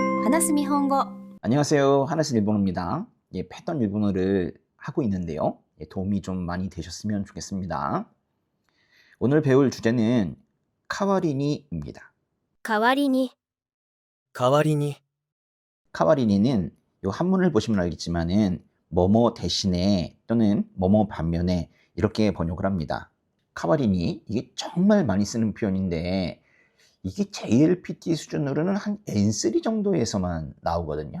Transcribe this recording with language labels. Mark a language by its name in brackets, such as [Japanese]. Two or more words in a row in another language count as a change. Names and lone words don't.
[Japanese] 話す日本語。 [Korean] 안녕하세요. 하나스 일본어입니다. 패턴 일본어를 하고 있는데요. 도움이 좀 많이 되셨으면 좋겠습니다. 오늘 배울 주제는 카와리니입니다. [Japanese] 代わりに、代わりに、 [Korean] 카와리니는 이 한문을 보시면 알겠지만은 뭐뭐 대신에 또는 뭐뭐 반면에 이렇게 번역을 합니다. 카와리니 이게 정말 많이 쓰는 표현인데 이게 JLPT 수준으로는 한 N3 정도에서만 나오거든요.